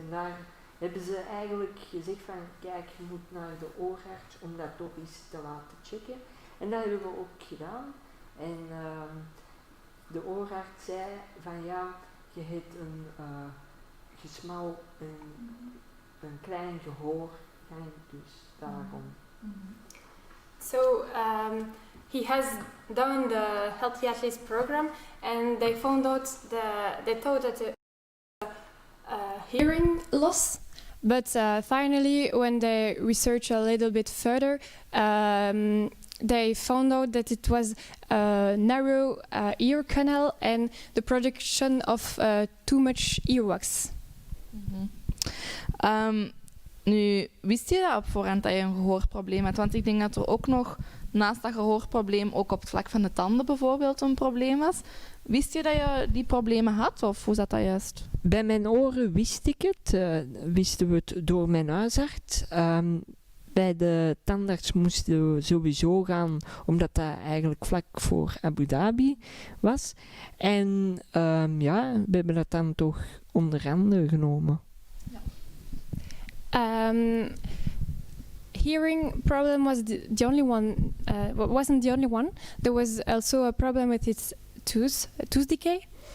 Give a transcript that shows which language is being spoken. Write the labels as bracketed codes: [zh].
[nl] En daar hebben ze eigenlijk gezegd van, kijk, je moet naar de oorarts om dat toch eens te laten checken. En dat hebben we ook gedaan. En de oorarts zei van, ja, je hebt een gesmal, een klein gehoor, dus daarom. [en] So he has done the Healthy Athletes program, and they found out they thought that hearing loss, but finally, when they researched a little bit further, they found out that it was a narrow ear canal and the production of too much earwax. Mm-hmm. [nl] Nu, wist je dat op voorhand dat je een gehoorprobleem had? Want ik denk dat er ook nog naast dat gehoorprobleem ook op het vlak van de tanden bijvoorbeeld een probleem was. Wist je dat je die problemen had of hoe zat dat juist? Bij mijn oren wist ik het. Wisten we het door mijn huisarts. Bij de tandarts moesten we sowieso gaan, omdat dat eigenlijk vlak voor Abu Dhabi was. En we hebben dat dan toch onder handen genomen. [en] Hearing problem was the only one. Wasn't the only one. There was also a problem with its tooth decay.